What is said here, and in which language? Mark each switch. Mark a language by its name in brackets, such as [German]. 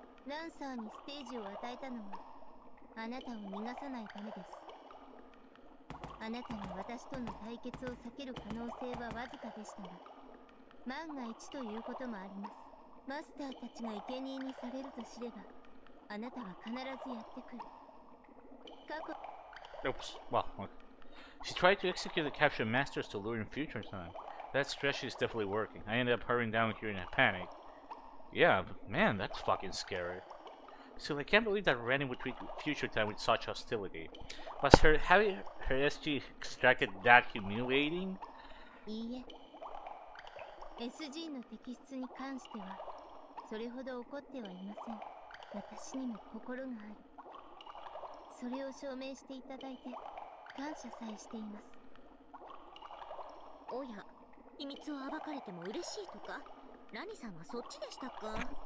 [Japanese] ランサーにステージを与えたのはあなたを逃がさないためです。あなたに私との対決を避ける可能性はわずかでしたが、万が一ということもあります。マスターたちが生贄にされると知れば、あなたは必ずやってくる。過去 [English] Oops. Well, okay. She tried to execute the captured masters to lure in future time. That strategy is definitely working. I ended up hurrying down here in a panic. Yeah, but man, that's fucking scary. Still, I can't believe that Rennie would treat future time with such hostility. Was having her SG extracted that humiliating? [Japanese] いいえ。 SG の摘出に関しては、それほど怒ってはいません。私にも心がある。それを証明していただいて、感謝さえしています。おや、秘密を暴かれても嬉しいとか？ラニさんはそっちでしたか？